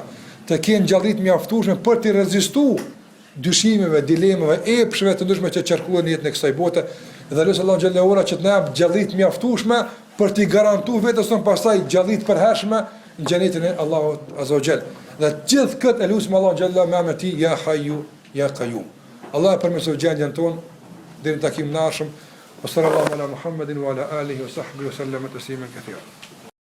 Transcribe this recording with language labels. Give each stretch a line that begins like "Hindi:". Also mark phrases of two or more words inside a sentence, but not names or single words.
Albanian: Të kenë gjallëri të mjaftueshme për të rezistuar dyshimeve, dilemave, epshëve të ndryshme që qarkullojnë në jetën e kësaj bote. Dhe lutem Allahun xhallahu ala që të na jap gjallëri të mjaftueshme për t'i garantuar vetes tonë pastaj gjallëri të përhershme në xhenetin e Allahut
Arabic: عز وجل.
Albanian: Dhe gjithë këtë e lutem Allahu xhalla me emrin e tij
Arabic: يا حي يا قيوم.
Albanian: Allah e përmirësoj gjendjen tonë deri në takimin e ardhshëm.
Arabic: صلى الله على محمد وعلى آله وصحبه وسلم تسليما كثيرا.